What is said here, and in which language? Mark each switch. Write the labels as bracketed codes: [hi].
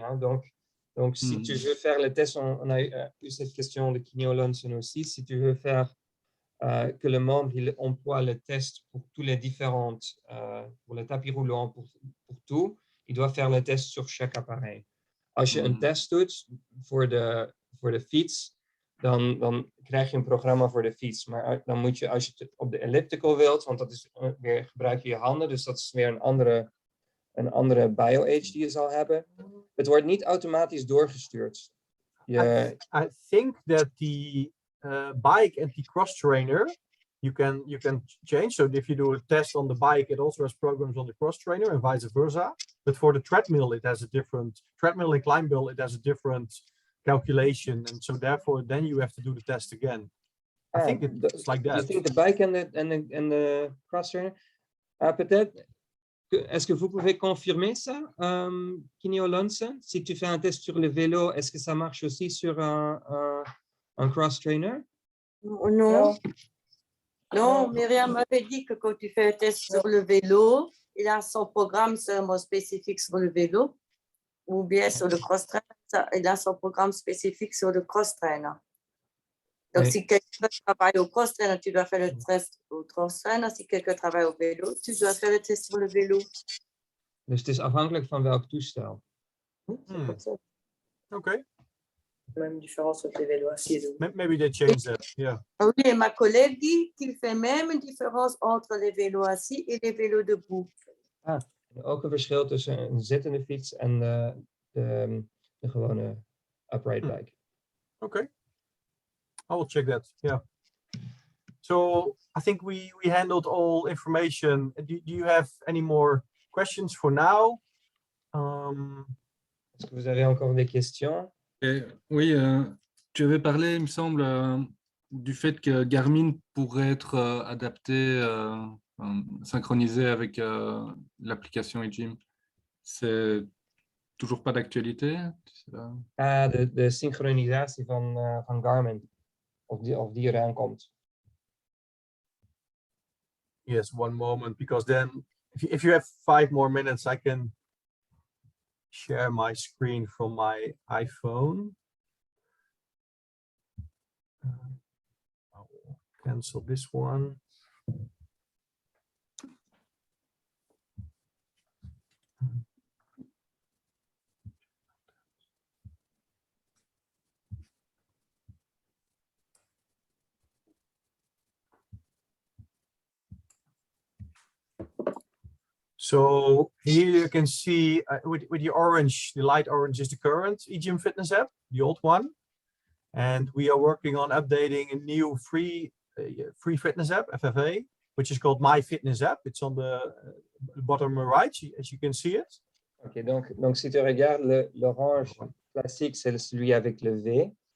[fr] Hein, donc, si tu veux faire le test, on a eu cette question de Kineo Lonson aussi, si tu veux faire que le membre il emploie le test pour tous les différentes, pour le tapis roulant, pour tout, il doit faire le test sur chaque appareil. [nl] Als je een test doet voor de fiets, dan krijg je een programma voor de fiets. Maar dan moet je, als je het op de elliptical wilt, want dat is weer gebruik je je handen, dus dat is weer een andere bio-age die je zal hebben. Het wordt niet automatisch doorgestuurd. [en] I think that the bike and the cross trainer you can change. So if you do a test on the bike, it also has programs on the cross trainer and vice versa. But for the treadmill, it has a different treadmill and climb bill. It has a different calculation, and so therefore, then you have to do the test again. I think it's like that. You think the bike and the cross trainer? [fr] Peut-être. Est-ce que vous pouvez confirmer ça, Kinyo Lonson? Si tu fais un test sur le vélo, est-ce que ça marche aussi sur un cross trainer? Non. Non, Myriam m'avait dit que quand tu fais un test sur le vélo, il a son programme seulement spécifique sur le vélo, ou bien sur le cross-trainer, il a son programme spécifique sur le cross-trainer. Donc, Oui. si quelqu'un travaille au cross-trainer, tu dois faire le test au cross-trainer. Si quelqu'un travaille au vélo, tu dois faire le test sur le vélo. [nl] Dus het is afhankelijk van welk toestel. Okay. Même différence entre les vélos assis et debout. [en] Maybe they change that. Yeah. [fr] Oui, et ma collègue dit qu'il fait même une différence entre les vélos assis et les vélos debout. [nl] Ook een verschil tussen een zittende fiets en de gewone upright bike. [en] Okay. I will check that. Yeah. So I think we handled all information. Do you have any more questions for now? [fr] Est-ce que vous avez encore des questions? Oui, tu avais parlé, il me semble, du fait que Garmin pourrait être adapté, synchronisé avec l'application EGYM. C'est toujours pas d'actualité? [nl] De synchronisatie van Garmin. Of die eraan komt. [en] Yes, one moment, because then if you have 5 more minutes, I can share my screen from my iPhone. I will cancel this one. So here you can see with the orange, the light orange is the current EGYM Fitness app, the old one. And we are working on updating a new free fitness app, FFA, which is called My Fitness App. It's on the bottom right, as you can see it. [fr] Ok, donc si tu regardes l'orange classique, c'est celui avec le V.